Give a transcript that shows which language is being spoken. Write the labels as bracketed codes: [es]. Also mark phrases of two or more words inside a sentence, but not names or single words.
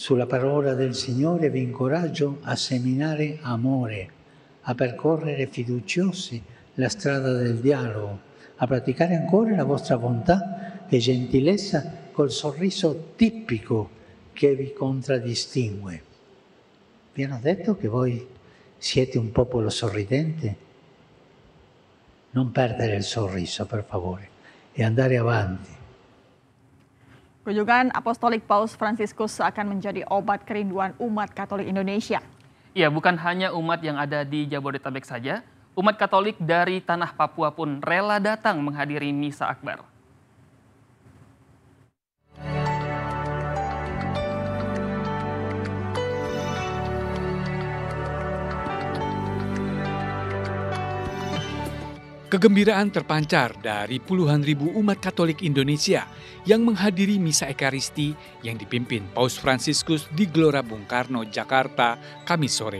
[it] Sulla parola del Signore vi incoraggio a seminare amore, a percorrere fiduciosi la strada del dialogo, a praticare ancora la vostra bontà e gentilezza col sorriso tipico che vi contraddistingue. Vi hanno detto che voi siete un popolo sorridente? Non perdere il sorriso, per favore, e andare avanti. [id] Kunjungan Apostolik Paus Fransiskus akan menjadi obat kerinduan umat Katolik Indonesia. Ya, bukan hanya umat yang ada di Jabodetabek saja, umat Katolik dari tanah Papua pun rela datang menghadiri Misa Akbar. Kegembiraan terpancar dari puluhan ribu umat Katolik Indonesia yang menghadiri Misa Ekaristi yang dipimpin Paus Fransiskus di Gelora Bung Karno, Jakarta, Kamis sore.